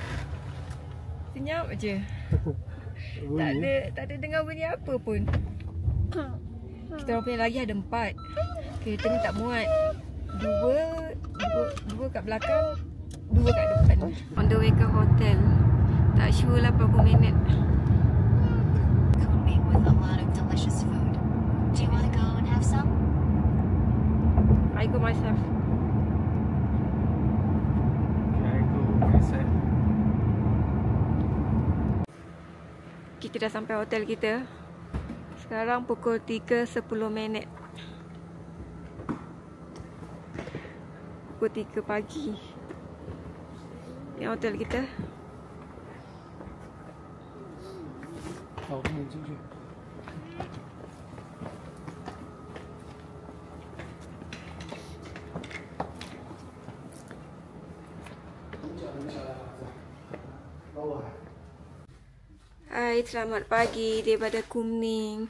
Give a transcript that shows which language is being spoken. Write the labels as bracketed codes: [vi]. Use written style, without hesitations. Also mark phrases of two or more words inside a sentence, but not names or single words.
[ms] Senyap je. Tak ada dengar bunyi apa pun. Kita orang punya lagi ada 4. Kereta ni tak muat. Dua kat belakang, 2 kat depan. [en] On the way ke hotel. [ms] Tak sure lah berapa minit. [en] Kunming with a lot of delicious food. Do you want to go and have some? I go myself. [ms] Kita dah sampai hotel kita. Sekarang pukul 3.10. Pukul 3 pagi. Ni hotel kita. [zh] 好，我们进去。 [ms] Hai, selamat pagi daripada Kunming.